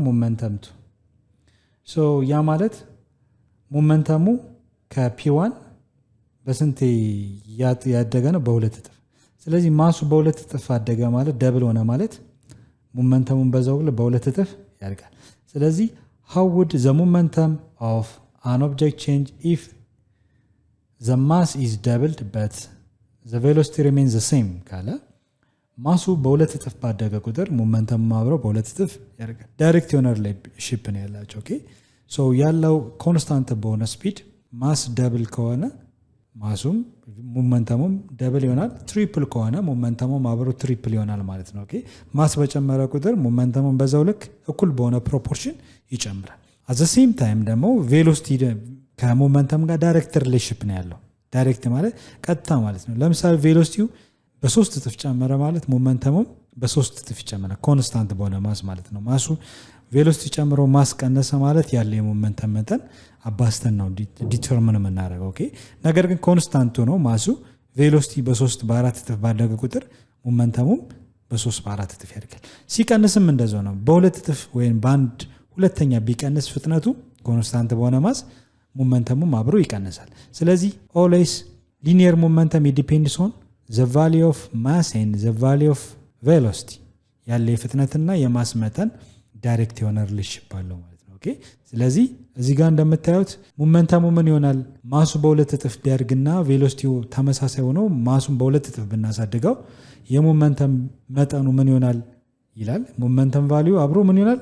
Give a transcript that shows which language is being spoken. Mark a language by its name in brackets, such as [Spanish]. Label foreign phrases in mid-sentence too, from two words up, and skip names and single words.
[Amharic] ሞመንተም 2። ሶ ያ ማለት ሞመንተሙ ከp1 በስንት ያደገ ነው? በሁለት እጥፍ። ስለዚህ ማሱ በሁለት እጥፍ አደገ ማለት ደብል ሆነ ማለት ሞመንተሙን በዛው በሁለት እጥፍ ያድጋል። ስለዚህ [English] how would the momentum of an object change if the mass is doubled but the velocity remains the same [Amharic] ካለ ማሱ በሁለት እጥፍ ባደገ ቁጥር ሞመንተም አብረው በሁለት እጥፍ ያደርጋል። ዳይሬክት የሆነ ሪሌሽንሺፕ ነው ያላቸው። [English] OK so [Amharic] ያለው ኮንስታንት በሆነ [English] speed mass double [Amharic] ከሆነ ማሱም ሞመንተሙም ደብል ይሆናል። ትሪፕል ከሆነ ሞመንተሙም አብሮ ትሪፕል ይሆናል ማለት ነው። [English] OK mass [Amharic] በጨመረ ቁጥር ሞመንተሙም በዛው ልክ እኩል በሆነ ፕሮፖርሽን ይጨምራል። [English] at the same time [Amharic] ደግሞ ቬሎሲቲ ከሞመንተም ጋር [English] direct relationship [Amharic] ነው ያለው። ዳይሬክት ማለት ቀጥታ ማለት ነው። ለምሳሌ ቬሎሲቲው በ3 እጥፍ ጨመረ ማለት ሞመንተሙም በ3 እጥፍ ይጨምራል። ኮንስታንት በሆነ ማስ ማለት ነው። ማሱ ቬሎሲቲ ጨምሮ ማስ ቀነሰ ማለት ያለ የሞመንተም መጠን አባስተን ነው ዲተርሚን የምናደርገው። ኦኬ ነገር ግን ኮንስታንት ሆኖ ማሱ ቬሎሲቲ በ3 በ4 እጥፍ ባደገ ቁጥር ሞመንተሙም በ3 በ4 እጥፍ ያድጋል። ሲቀንስም እንደዛው ነው። በሁለት እጥፍ ወይም በአንድ ሁለተኛ ቢቀንስ ፍጥነቱ ኮንስታንት በሆነ ማስ ሞመንተሙም አብሮ ይቀንሳል። ስለዚህ [English] always linear momentum depends on the value of mass and the value of velocity [Amharic] ያለ የፍጥነትና የማስ መጠን ዳይሬክት የሆነ ሪሌሽንሺፕ አለው ማለት ነው። ኦኬ። ስለዚህ እዚህ ጋር እንደምታዩት ሞመንተሙ ምን ይሆናል? ማሱ በሁለት እጥፍ ቢያድግና ቬሎሲቲው ተመሳሳይ ሆኖ ማሱን በሁለት እጥፍ ብናሳድገው የሞመንተም መጠኑ ምን ይሆናል ይላል። [English] momentum value [Amharic] አብሮ ምን ይሆናል?